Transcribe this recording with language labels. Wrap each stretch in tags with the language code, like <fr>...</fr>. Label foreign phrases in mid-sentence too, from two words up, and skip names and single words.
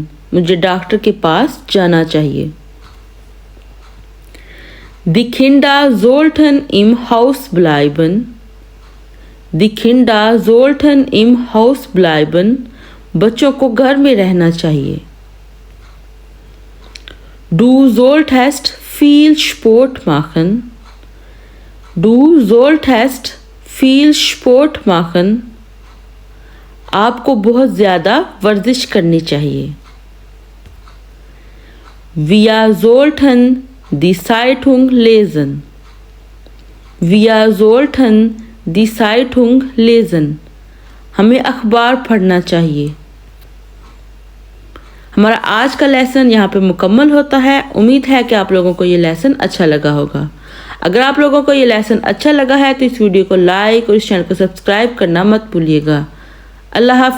<ur>مجھے ڈاکٹر کے پاس جانا چاہیے.</ur> <de>Die Kinder sollten im Haus bleiben. Die Kinder sollten im Haus bleiben.</de> <ur>بچوں کو گھر میں رہنا چاہیے.</ur> <de>Du solltest viel Sport machen. Du solltest viel Sport machen.</de> <ur>آپ کو بہت زیادہ ورزش کرنی چاہیے.</ur> <de>Wir sollten die Zeitung lesen. Wir sollten die Zeitung lesen.</de> <ur>ہمیں اخبار پڑھنا چاہیے. ہمارا آج کا لیسن یہاں پہ مکمل ہوتا ہے. امید ہے کہ آپ لوگوں کو یہ لیسن اچھا لگا ہوگا۔ اگر آپ لوگوں کو یہ لیسن اچھا لگا ہے تو اس ویڈیو کو لائک اور اس چینل کو سبسکرائب کرنا مت بھولیے گا.</ur>